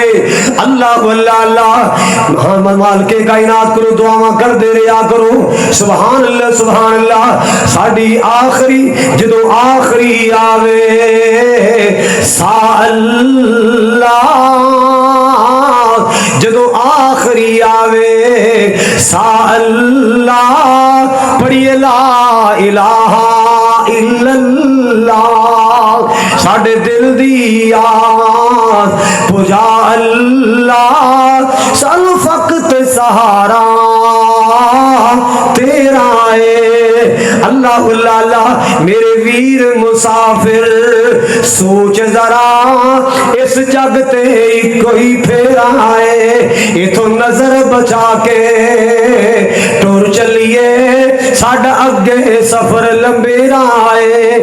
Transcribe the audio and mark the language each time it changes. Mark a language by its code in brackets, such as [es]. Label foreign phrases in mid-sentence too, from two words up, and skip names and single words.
[pa] ਅੱਲਾਹ ਅੱਲਾਹ ਅੱਲਾਹ, ਮਾਲਿਕੇ ਕਾਇਨਾਤ ਕੋ ਦੁਆਵਾਂ ਕਰ ਦੇ ਰਿਹਾ ਕਰੋ, [ar] سبحان الله سبحان الله. [pa] ਸਾਡੀ ਆਖ਼ਰੀ ਜਦੋਂ ਆਖ਼ਰੀ ਆਵੇ ਸਾ ਅੱਲਾਹ, ਜਦੋਂ ਆਖ਼ਰੀ ਆਵੇ ਸਾ ਅੱਲਾਹ, ਪੜ੍ਹੀਏ [ar] لا إله إلا الله, [pa] ਸਾਡੇ ਦਿਲ ਦੀ ਆਸ ਪੁਜਾ ਅੱਲਾਹ, ਸਲ ਫ਼ਕਤ ਸਹਾਰਾ ਤੇਰਾ ਹੈ। ਅੱਲਾਹ ਅੱਲਾਹ, ਮੇਰੇ ਵੀਰ ਮੁਸਾਫ਼ਿਰ ਸੋਚ ਜ਼ਰਾ, ਇਸ ਜੱਗ ਤੇ ਕੋਈ ਫੇਰਾ ਹੈ, ਇੱਥੋਂ ਨਜ਼ਰ ਬਚਾ ਕੇ ਟੁਰ ਚੱਲੀਏ, ਸਾਡਾ ਅੱਗੇ ਸਫ਼ਰ ਲੰਮੇਰਾ ਹੈ।